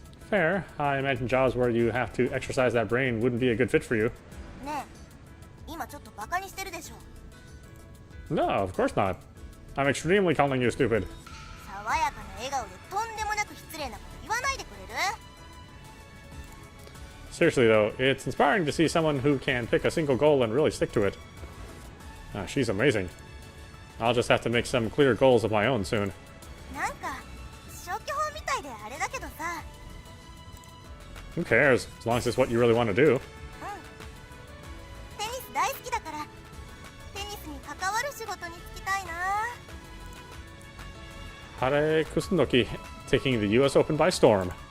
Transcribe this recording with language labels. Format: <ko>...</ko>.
<en>Fair. I imagine jobs where you have to exercise that brain wouldn't be a good fit for you. No, of course not. I'm extremely calling you stupid.</en> <ja>爽やかな笑顔でとんでもなく失礼なこと言わないでくれる？</ja> <en>Seriously though, it's inspiring to see someone who can pick a single goal and really stick to it. She's amazing. I'll just have to make some clear goals of my own soon.</en> <ja>なんか消去法みたいであれだけどさ。</ja> <en>Who cares, as long as it's what you really want to do.</en> <ja>うん。テニス大好きだから、テニスに関わる仕事に就きたいな。</ja> <en>Hare Kusunoki taking the US Open by storm.</en>